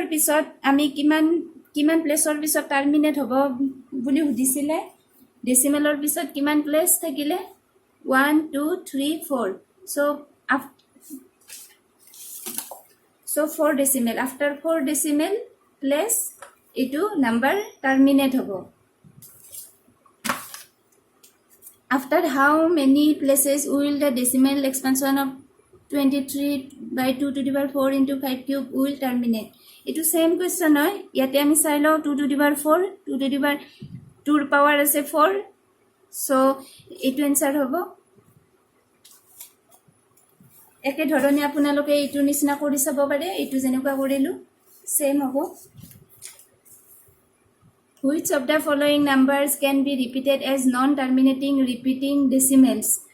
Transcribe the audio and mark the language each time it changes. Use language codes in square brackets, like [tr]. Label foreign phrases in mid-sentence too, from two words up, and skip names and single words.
[as] পিছত আমি কিমান প্লেচৰ পিছত টাৰ্মিনেট হ'ব বুলি সুধিছিলে। ডেচিমেলৰ পিছত কিমান প্লেচ থাকিলে? 1 2 3 4। [en] so 4 decimal, after 4 decimal places এইটো number terminate হ'ব। After how many places will the decimal expansion of 23/2 to the power 4 into 5 cube will terminate? Itu same question [as] হয়, ইয়াতে আমি চাই লওঁ [en] 2 to the power 4, 2 to the power 2 power [as] আছে 4, so এইটো এনসাৰ হ'ব। একে ধৰণে আপোনালোকে এইটো নিচিনা কৰি চাব পাৰে, এইটো যেনেকুৱা কৰিলোঁ সেম হ'ব। [en] Which of the following numbers can be repeated as non-terminating repeating decimals?